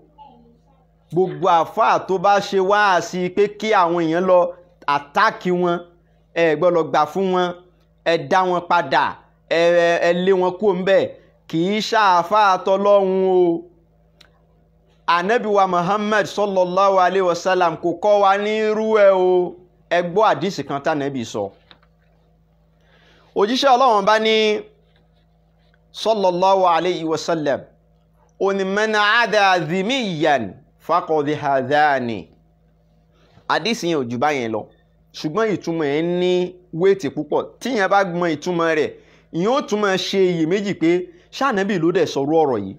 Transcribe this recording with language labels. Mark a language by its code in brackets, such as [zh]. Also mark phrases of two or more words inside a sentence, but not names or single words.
[yo] Gbogbo àfáà tó bá ṣe wáàsí pé kí àwọn èèyàn lọ àtáàkì wọn, ẹ gbọ́dọ̀ gbà fún wọn, ẹ dá wọn padà, ẹ lé wọn kúrò ńbẹ̀, kì í ṣàfáà tọlọ́hun o. Ànábì wa Muhammad [ar] صلى الله عليه وسلم [yo] kò kọ́ wa ní irú ẹ̀ o. Ẹ gbọ́ àdísì kan tánàbì sọ. Òjíṣẹ́ Ọlọ́run bá ní [ar] صلى الله عليه وسلم, [yo] ó ní [ar] من آذى ذميا فقد آذاني. [yo] Àdísì yẹn ò jù báyẹn lọ, ṣùgbọ́n ìtumọ̀ ẹ̀ ní wéètì púpọ̀. Tí yẹn bá mọ ìtumọ̀ rẹ̀, ìyẹn ó tún máa ṣe iyèméjì pé ṣànábì ló dẹ̀ sọ̀rọ̀ ọ̀rọ̀ yìí.